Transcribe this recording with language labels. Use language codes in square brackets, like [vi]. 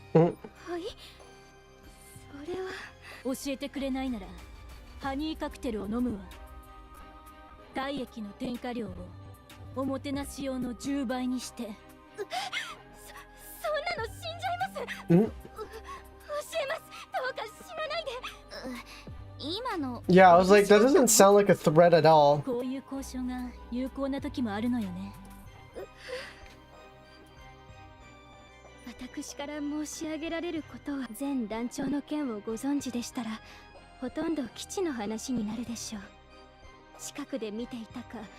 [ja] はい、それは教えてくれないならハニーカクテルを飲むわ。体液の添加量をおもてなし用の10倍にして。そんなの死んじゃいます。ん教えます。どうか死なないで。今の [en] Yeah, I was like, that doesn't sound like a threat at all. [ja] こういう交渉が有効な時もあるのよね。私から申し上げられることは、前団長の件をご存知でしたらほとんど基地の話になるでしょう。近くで見ていたか